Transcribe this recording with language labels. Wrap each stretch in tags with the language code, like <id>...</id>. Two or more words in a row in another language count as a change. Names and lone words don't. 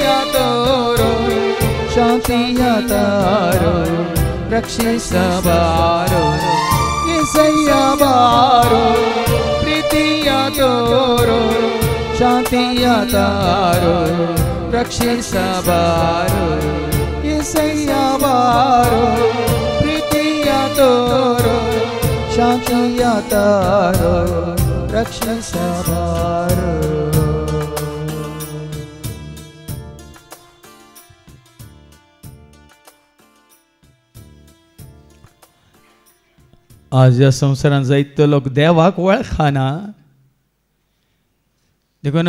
<kn>ತೋರೋ ಶಾಂತಿಯ ತಾರೋ ರಕ್ಷಿಸಬಾರೋ ಏಸಯ್ಯ ಬಾರೋ ಪ್ರೀತಿಯ ತೋರೋ ಶಾಂತಿಯ ತಾರೋ ರಕ್ಷಿಸಬಾರೋ ಏಸಯ್ಯ ಬಾರೋ ಪ್ರೀತಿಯ ತೋರೋ ಶಾಂತಿಯ ತಾರೋ ರಕ್ಷಿಸಬಾರೋ</kn> <kok>आज या संवसारांत जायतो लोक देवाक वळखाना देखून</kok>